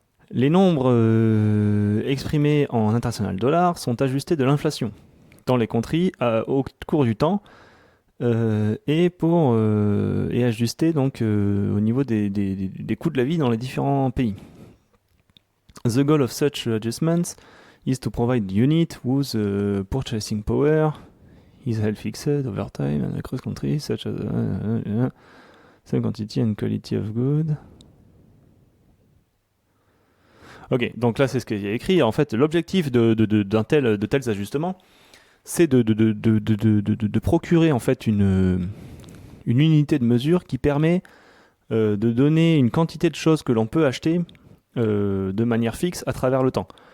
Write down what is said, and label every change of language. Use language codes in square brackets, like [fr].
[fr] Les nombres exprimés en international dollars sont ajustés de l'inflation dans les [en] countries [fr] au cours du temps et ajusté donc au niveau des coûts de la vie dans les différents pays. [en] The goal of such adjustments is to provide unit whose purchasing power is held fixed over time and across countries such as same quantity and quality of good. [fr] Ok, donc là c'est ce qu'il y a écrit. En fait, l'objectif de tels ajustements, c'est de procurer en fait une unité de mesure qui permet de donner une quantité de choses que l'on peut acheter de manière fixe à travers le temps.